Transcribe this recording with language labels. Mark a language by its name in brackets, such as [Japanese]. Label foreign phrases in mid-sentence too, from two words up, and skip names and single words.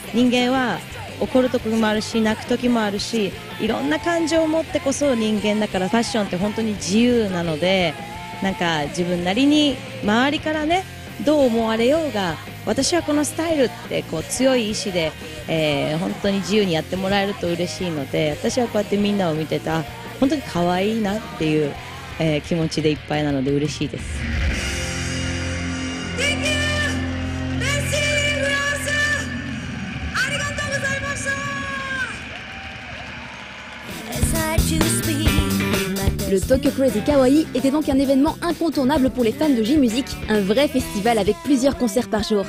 [Japanese] 人間は怒る時もあるし泣く時もあるし、いろんな感情を持ってこそ人間だから、ファッションって本当に自由なので、なんか自分なりに周りからねどう思われようが、私はこのスタイルってこう強い意志で、本当に自由にやってもらえると嬉しいので、私はこうやってみんなを見てた本当に可愛いなっていう、気持ちでいっぱいなので嬉しいです。 [French] Le Tokyo Crazy Kawaii était donc un événement incontournable pour les fans de J-Music, un vrai festival avec plusieurs concerts par jour.